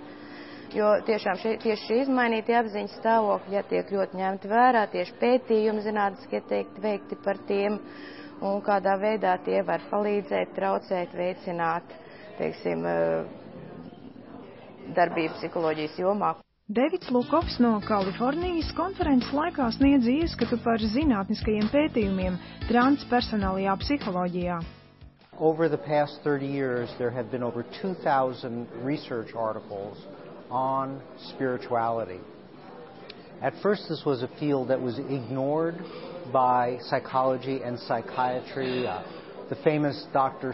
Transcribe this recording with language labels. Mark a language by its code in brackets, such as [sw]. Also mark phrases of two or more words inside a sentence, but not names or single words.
[lv] Jo tiešām tieši šī izmainītie apziņas stāvokļi tiek ļoti ņemti vērā, tieši pētījumi zinātniski tiek veikti par tiem, un kādā veidā tie var palīdzēt, traucēt, veicināt, teiksim, darbību psiholoģijas jomā. Davids Lukovs no Kalifornijas konferences laikā sniedz ieskatu par zinātniskajiem pētījumiem transpersonālajā psiholoģijā. [en] Over the past 30 years, there have been over 2,000 research articles on spirituality. At first, this was a field that was ignored by psychology and psychiatry. The famous Dr.